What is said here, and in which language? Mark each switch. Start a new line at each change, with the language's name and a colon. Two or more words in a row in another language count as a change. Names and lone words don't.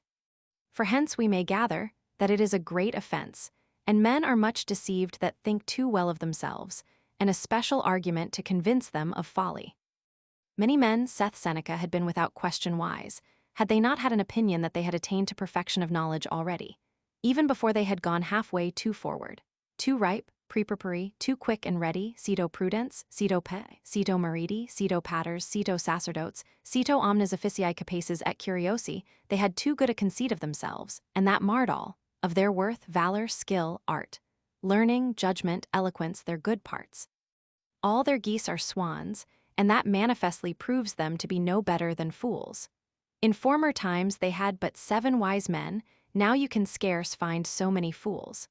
English: For hence we may gather that it is a great offense, and men are much deceived that think too well of themselves, and a special argument to convince them of folly. Many men, saith Seneca, had been without question wise, had they not had an opinion that they had attained to perfection of knowledge already, even before they had gone halfway too forward, too ripe, preparapory, too quick and ready,
Latin: cito prudence, cito pe, cito meriti, cito paters, cito sacerdotes, cito omnes officii capaces et curiosi,
English: they had too good a conceit of themselves, and that marred all, of their worth, valor, skill, art, learning, judgment, eloquence, their good parts. All their geese are swans, and that manifestly proves them to be no better than fools. In former times they had but 7 wise men, now you can scarce find so many fools.